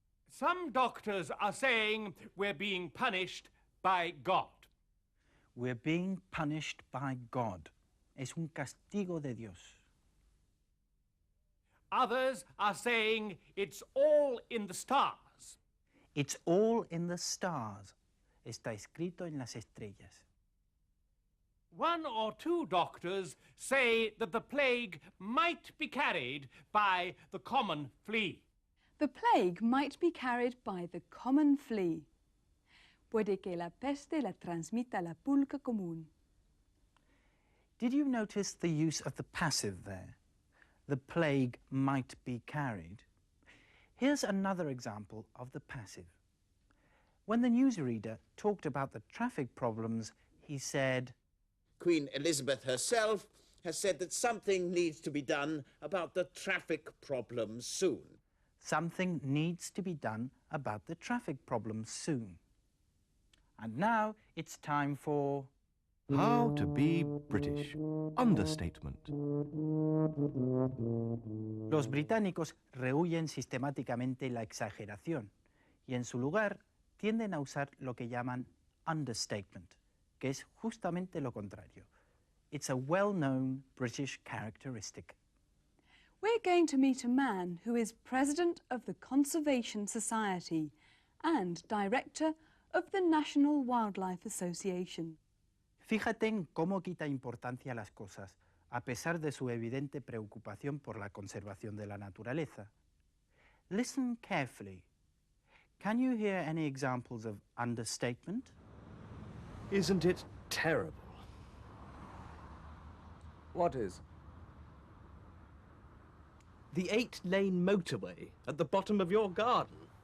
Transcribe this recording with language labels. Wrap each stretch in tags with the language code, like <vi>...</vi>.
<en>Some doctors are saying we're being punished by God. We're being punished by God.</en> <es>Es un castigo de Dios.</es> <en>Others are saying it's all in the stars. It's all in the stars.</en> <es>Está escrito en las estrellas.</es> <en>1 or 2 doctors say that the plague might be carried by the common flea. The plague might be carried by the common flea.</en> <es>Puede que la peste la transmita la pulga común.</es> <en>Did you notice the use of the passive there? The plague might be carried. Here's another example of the passive. When the newsreader talked about the traffic problems, he said, Queen Elizabeth herself has said that something needs to be done about the traffic problems soon. Something needs to be done about the traffic problems soon. And now it's time for... How to be British. Understatement.</en> <es>Los británicos rehuyen sistemáticamente la exageración y en su lugar tienden a usar lo que llaman understatement, que es justamente lo contrario.</es> <en>It's a well-known British characteristic. We're going to meet a man who is President of the Conservation Society and Director of the National Wildlife Association.</en> <es>Fíjate en cómo quita importancia a las cosas, a pesar de su evidente preocupación por la conservación de la naturaleza.</es> <en>Listen carefully. Can you hear any examples of understatement? Isn't it terrible? What is? The 8-lane motorway at the bottom of your garden.</en>